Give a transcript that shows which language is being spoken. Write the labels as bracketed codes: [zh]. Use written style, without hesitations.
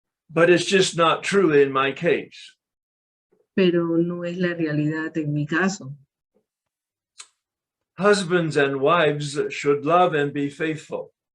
[en] But it's just not true in my case. [es] Pero no es la realidad en mi caso. [en] Husbands and wives should love and be faithful.